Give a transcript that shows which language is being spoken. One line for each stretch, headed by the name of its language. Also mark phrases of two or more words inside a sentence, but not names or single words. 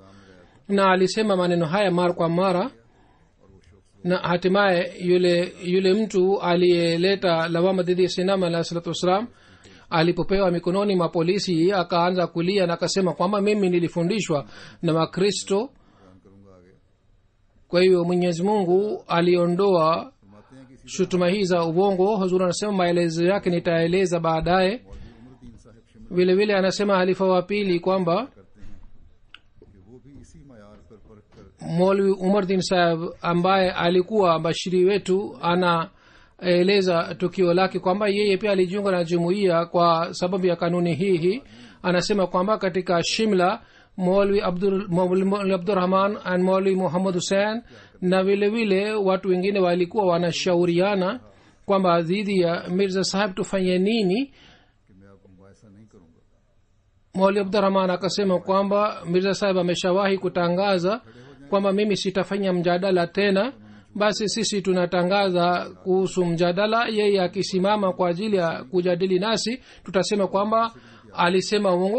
Swahili: na alisema maneno haya mara kwa mara, na hatimaye yule mtu aliyeleta lawama dhidi ya sinama
Arabic: عليه الصلاة والسلام
Swahili: alipopewa mikononi mwa polisi akaanza kulia na akasema kwamba mimi nilifundishwa na Wakristo. kwa hiyo Mwenyezi Mungu aliondoa shutuma hii za uongo. Huzuri anasema maelezo yake nitaeleza baadaye. vile vile anasema halifa wa pili kwamba
Urdu: कि वो भी इसी मयार पर परख कर
Swahili: Maulwi Umar Din Sahib ambaye alikuwa bashiri wetu anaeleza tukio lake kwamba yeye pia alijiunga na jumuiya kwa sababu ya kanuni hii. anasema kwamba katika Shimla Maulwi Abdurrahman and Maulwi Muhammad Hussein na vile vile watu wengine walikuwa wanashauriana kwamba dhidi ya Mirza Sahib tufanye nini.
Urdu: कि मैं अब मुबाहिसा नहीं करूंगा।
Swahili: Maulwi Abdurrahman akasema kwamba Mirza Sahib ameshawahi kutangaza kwamba mimi sitafanya mjadala tena, basi sisi tunatangaza kuhusu mjadala. yeye akisimama kwa ajili ya kujadili nasi tutasema kwamba alisema uongo.